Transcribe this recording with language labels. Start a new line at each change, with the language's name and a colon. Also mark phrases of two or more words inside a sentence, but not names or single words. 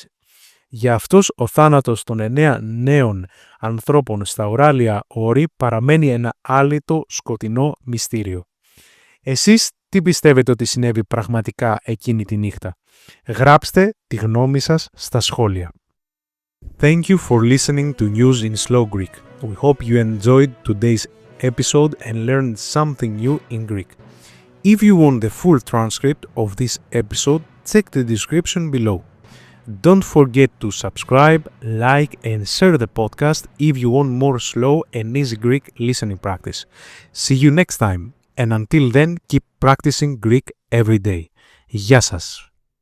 Greek: Για αυτούς, ο θάνατος των 9 νέων ανθρώπων στα Ουράλια όρη παραμένει ένα άλυτο σκοτεινό μυστήριο. Εσείς τι πιστεύετε ότι συνέβη πραγματικά εκείνη τη νύχτα? Γράψτε τη γνώμη σας στα σχόλια.
English: Thank you for listening to News in Slow Greek. We hope you enjoyed today's episode and learned something new in Greek. If you want the full transcript of this episode, check the description below. Don't forget to subscribe, like and share the podcast if you want more slow and easy Greek listening practice. See you next time, and until then keep practicing Greek every day.
Greek: Γεια σας!